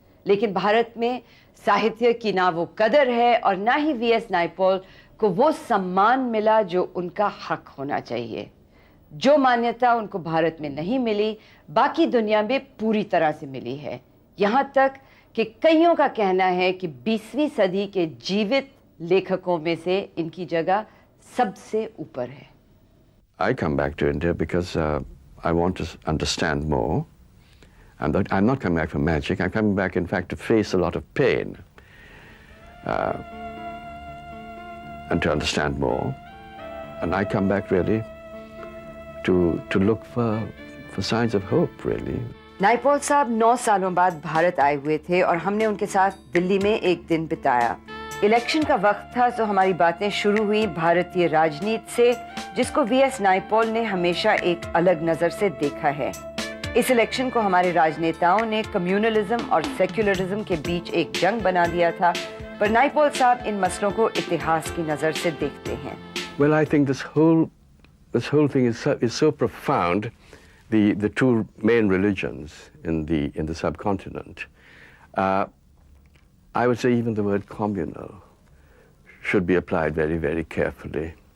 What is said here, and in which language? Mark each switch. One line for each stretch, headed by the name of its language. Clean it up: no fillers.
Hindi: लेकिन भारत में साहित्य की ना वो कदर है और ना ही वीएस नाइपॉल को वो सम्मान मिला जो उनका हक होना चाहिए। जो मान्यता उनको भारत में नहीं मिली, बाकी दुनिया में पूरी तरह से मिली है। यहाँ तक कि कईयों का कहना है कि 20वीं सदी के जीवित लेखकों में से इनकी जगह सबसे ऊपर है।
English: I come back to India because I want to understand more. I'm not coming back for magic. I'm coming back, in fact, to face a lot of pain and to understand more. And I come back really to look for signs of hope, really.
Hindi: Naipaul साहब 9 सालों बाद भारत आए हुए थे और हमने उनके साथ दिल्ली में एक दिन बिताया। इलेक्शन का वक्त था तो हमारी बातें शुरू हुई भारतीय राजनीति से, जिसको वीएस नाइपॉल ने हमेशा एक अलग नजर से देखा है। इस इलेक्शन को हमारे राजनेताओं ने कम्युनलिज्म और सेक्युलरिज्म के बीच एक जंग बना दिया था, पर नाइपॉल साहब इन मसलों को इतिहास की नजर से देखते हैं।
English: Well, I think this whole thing is so profound. The two main religions in the subcontinent. I would say even the word communal should be applied very, very carefully.